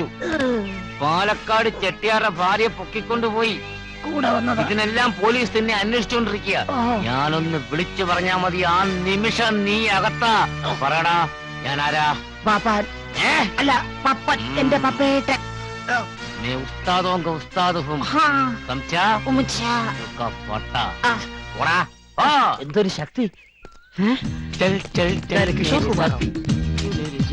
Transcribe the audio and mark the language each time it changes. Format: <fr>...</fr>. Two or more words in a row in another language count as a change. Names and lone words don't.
<ml>പാലക്കാട് ചെട്ടിയാരുടെ ഭാര്യയെ പൊക്കിക്കൊണ്ടുപോയി. ഇതിനെല്ലാം പോലീസ് തന്നെ അന്വേഷിച്ചുകൊണ്ടിരിക്കുക. ഞാനൊന്ന് വിളിച്ചു പറഞ്ഞാ മതി, ആ നിമിഷം നീ അകത്താ. പറയടാ, ഞാൻ ആരാ? പാപ്പാൻ അല്ല, പപ്പൻ, എന്റെ പപ്പേട്ടൻ.</ml> <hi>मैं उस्ताद होगा, उस्ताद हूँ. समझा? उसका पट्टा. ओड़ा.</hi> <ml>എന്തൊരു ശക്തി!</ml> <hi>चल चल चल. കിഷോർ കുമാർ</hi>